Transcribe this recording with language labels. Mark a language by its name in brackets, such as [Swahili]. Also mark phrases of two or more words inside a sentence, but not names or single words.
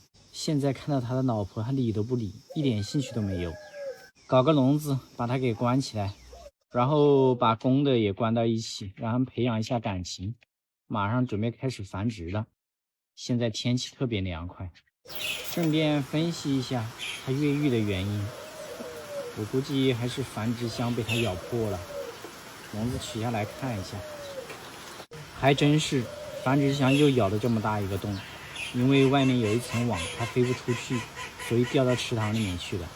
[Chinese] 現在看到他的老婆，他理都不理，一點興趣都沒有。搞個籠子把它給關起來，然後把公的也關到一起，讓他們培養一下感情。馬上準備開始繁殖了。現在天氣特別涼快，順便分析一下它越獄的原因。我估計還是繁殖箱被它咬破了。籠子取下來看一下，還真是繁殖箱又咬了這麼大一個洞，因為外面有一層網，它飛不出去，所以掉到池塘裡面去了。